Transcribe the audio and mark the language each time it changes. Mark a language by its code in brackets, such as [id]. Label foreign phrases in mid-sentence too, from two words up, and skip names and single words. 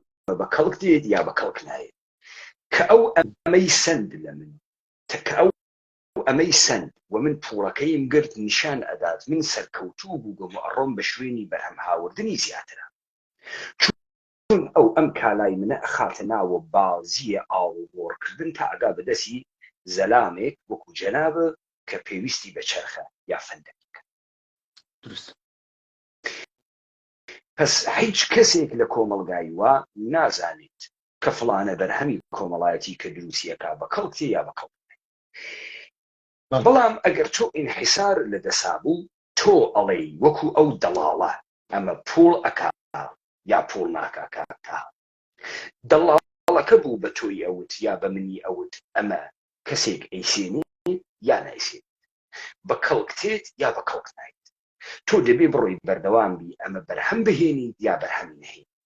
[ckb] بە کەڵک دێت یا بە کەڵک نایێت، کە ئەو ئەمەی سند لە من، کە ئەو ئەمەی سند و من پوڵەکەیم گرت نیشان ئەدات من سەرکەوتوو بوو بۆ ئەڕۆم بە شوێنی بەرهەم هاوردنی زیاترە، چون ئەو ئەم کالای منە ئەخاتە ناوە بازیە ئاڵوگۆڕکردن تا ئەگا بەدەستی زەلامێک وەکو جەنابە کە پێویستی بە چەرخە یا فەندەکە. درست. پس هیچ کەسێک لە کۆمەڵگای وا نازانێت کە فڵانە بەرهەمی کۆمەڵایەتی کە دروستیەکە بە کەڵکتی یا بە کەڵک. بەڵام ئەگەر تۆ ئینحیسار لە دەسا بوو تۆ ئەڵێ وەکو ئەو دەڵاڵە ئەمە پوڵ ئەکا یا پوڵ ناکاکە دەڵاڵەکە بوو بە تۆی ئەوت یا بە منی ئەوت ئەمە کەسێک ئەیسێنێ یا نایسێت بە کەڵکتێت یا بە کەڵک نایت تۆ دەبێ بڕۆی بەردەوام بی ئەمە بەرهەم بهێنیت یا بەرهەم نهێنیت.